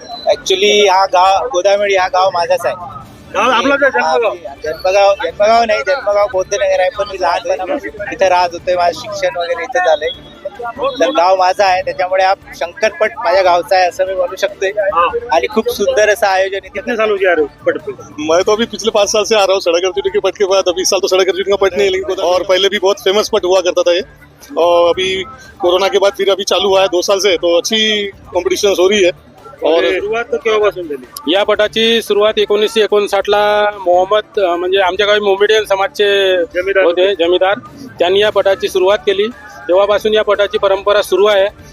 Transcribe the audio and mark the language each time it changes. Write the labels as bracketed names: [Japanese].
[Marathi] Actually हा गाव गोदामेडी हा गाव माझाच आहे. गाव आपलं जन्मगाव? जन्मगाव नाही, जन्मगाव बौद्धनगर आहे, पण मी लहानपणापासून इथे राहत होते. माझं शिक्षण वगैरे इथे झालंय. तर गाव माझं आहे, त्याच्यामुळे हा शंकरपट माझ्या गावचा आहे असं मी बोलू शकते. आणि खूप सुंदर असं आयोजन इथे. [Hindi] कितने साल हो गया पट पे? मैं तो अभी पिछले 5 साल से आ रहा हूँ सड़क अर्जुन के पट के बाद. अभी इस साल तो सड़क अर्जुन का पट नहीं है, लेकिन और पहले भी बहुत फेमस पट हुआ करता था ये. और अभी कोरोना के बाद फिर अभी चालू हुआ है 2 साल से, तो अच्छी कॉम्पिटिशन हो रही है. [Marathi] और सुरुवात केव्हापासून झाली? या पटाची सुरुवात 1959ला मोहम्मद म्हणजे आमच्या गावी मोमेडियन समाजचे जमीदार होते, जमीदार. त्यांनी या पटाची सुरुवात केली. तेव्हापासून या पटाची परंपरा सुरू आहे.